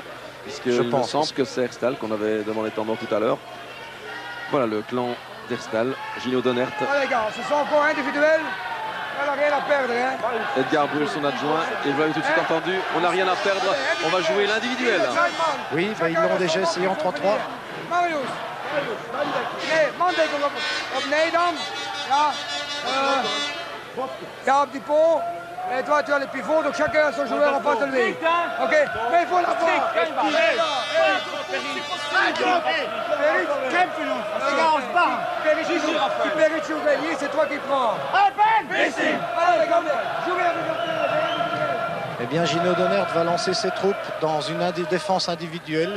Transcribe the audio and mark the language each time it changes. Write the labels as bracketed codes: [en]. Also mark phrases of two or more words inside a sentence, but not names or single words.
[fr] Puisqu'il me semble que c'est Herstal qu'on avait demandé tendant tout à l'heure. Voilà le clan d'Herstal, Gino Donert. Oh les gars, ce sont encore individuels. On n'a rien à perdre. Hein. Edgar Brul, son adjoint. Et vous l'avez tout de suite entendu, on n'a rien à perdre. On va jouer l'individuel. Oui, ben, ils l'ont déjà essayé en 3-3. Marius. [nl] Nee, Mandek op Nederland. Ja. Ja, op die pont. [fr] Et toi, tu as les pivots, donc chacun a son joueur en face de lui. Ok, mais il faut la voir. Perric, c'est toi qui prends. Eh bien, Gino Donert va lancer ses troupes dans une défense individuelle.